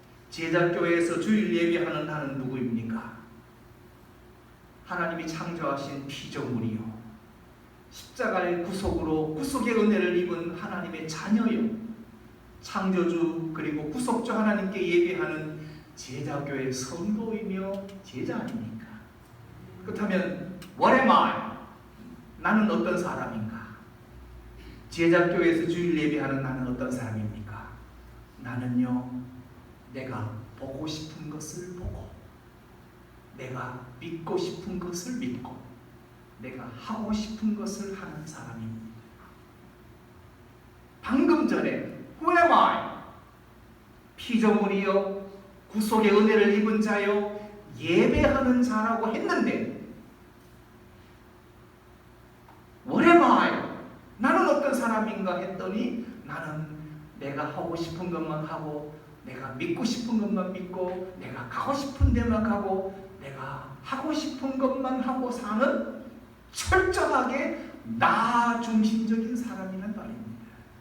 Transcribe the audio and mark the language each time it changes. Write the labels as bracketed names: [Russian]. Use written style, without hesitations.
[Korean] 제자교회에서 주일 예배하는 나는 누구입니까? 하나님이 창조하신 피조물이요, 십자가의 구속으로 구속의 은혜를 입은 하나님의 자녀요, 창조주 그리고 구속주 하나님께 예배하는 제자교회 성도이며 제자 아닙니까? 그렇다면 [English] What am I? [Korean] 나는 어떤 사람인가? 제자교회에서 주일 예배하는 나는 어떤 사람입니까? 나는요, 내가 보고 싶은 것을 보고, 내가 믿고 싶은 것을 믿고, 내가 하고 싶은 것을 하는 사람입니다. 방금 전에 [English] Who am I? [Korean] 피조물이요, 구속의 은혜를 입은 자요, 예배하는 자라고 했는데 [English] What am I? [Korean] 나는 어떤 사람인가 했더니 나는 내가 하고 싶은 것만 하고, 내가 믿고 싶은 것만 믿고, 내가 가고 싶은 데만 가고, 내가 하고 싶은 것만 하고 사는 철저하게 나 중심적인 사람이란 말입니다.